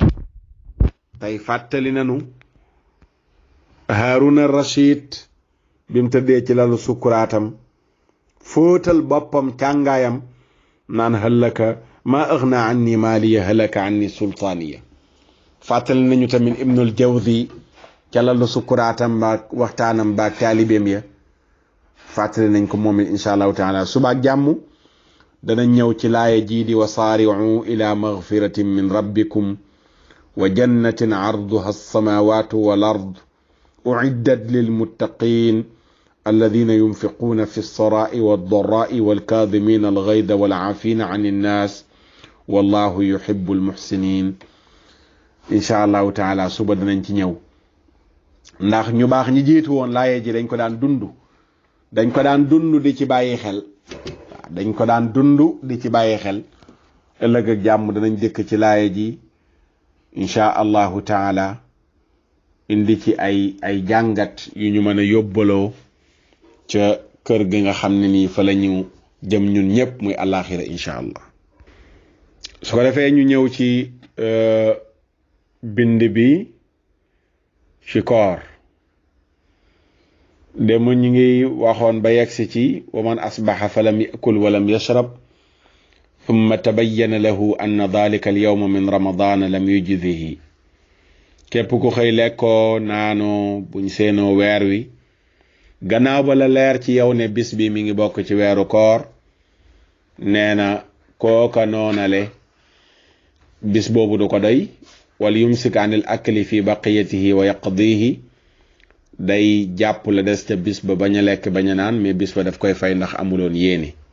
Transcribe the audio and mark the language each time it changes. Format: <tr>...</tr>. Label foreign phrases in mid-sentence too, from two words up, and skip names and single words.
<wo>tey fàttali nanu Haaruna Rashid bi mu tëddee ci lalu sukkuraatam fóotal boppam càngaayam naan</wo> <ar>هلك ما أغنى عني ماليه هلك عني سلطانيه.</ar> <wo>fàttali nañu tamit Ibnul Jawzi ca lalu sukkuraatam baak waxtaanam baak taalibeem ya fàttali nañ ko moom it</wo> <ar>إن شاء الله تعالى</ar> <wo>suba ak jàmm danañ ñëw ci laaya jii di</wo> <ar>وسارعوا إلى مغفرة من ربكم وجنة عرضها السماوات والأرض أعدت للمتقين الذين ينفقون في السراء والضراء والكاظمين الغيظ والعافين عن الناس والله يحب المحسنين. إن شاء الله تعالى</ar> <wo>suba danañ ci ñëw ndax ñu baax ñi jiitu woon laaye ji dañ ko daan dund di ci bàyyi xel. dañ ko daan dund di ci bàyyi xel. ëllëg ak jàmm danañ dëkk ci laaye ji</wo> <ar>إن شاء الله تعالى</ar> <wo>indi ci ay jàngat yu ñu mën a yóbbaloo ca kër gi nga xam ne nii fa la ñu jëm ñun ñëpp muy àllaaxira</wo> <ar>إن شاء الله.</ar> <wo>su ko defee ñu ñëw ci bind bi ci koor dem ñu ngi waxoon ba yegsi ci</wo> <ar>ومن أصبح فلم يأكل ولم يشرب ثم تبين له أن ذلك اليوم من رمضان لم يجزه.</ar> <wo>képp ku xëy lekkoo naanoo buñ seenoo weer wi gannaaw ba la leer ci yow ne bis bi mi ngi bokk ci weeru koor nee na kooka noonale bis boobu du ko doy</wo> <ar>ويمسك عن الأكل في بقيته ويقضيه</ar> <wo>day jàpp la des ca bis ba bañ a lekk bañ a naan mais bis ba daf koy fay ndax amuloon yéene.</wo>